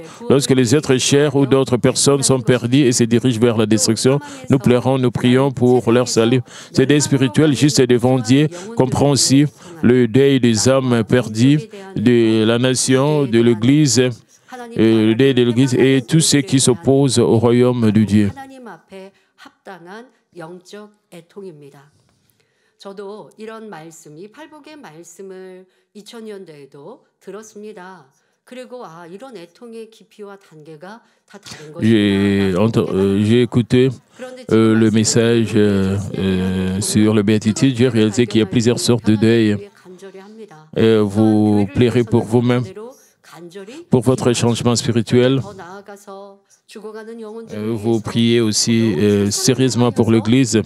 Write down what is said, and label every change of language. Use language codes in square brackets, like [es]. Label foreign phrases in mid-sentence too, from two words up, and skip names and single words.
[fr] Lorsque les êtres chers ou d'autres personnes sont perdus et se dirigent vers la destruction, nous pleurons, nous prions pour leur salut. Ce deuil spirituel juste devant Dieu comprend aussi le deuil des âmes perdues, de la nation, de l'Église, le deuil de l'Église et tous ceux qui s'opposent au royaume de Dieu. [ko] 저도 이런 말씀, 이 팔복의 말씀을 2000년대에도 들었습니다. 그리고 이런 애통의 깊이와 단계가 다 다른 것이구나. [fr] J'ai écouté le message sur le béatitude. J'ai réalisé qu'il y a plusieurs sortes de deuil. Vous plairez pour vous-même, pour votre changement spirituel. Vous priez aussi sérieusement pour l'Église.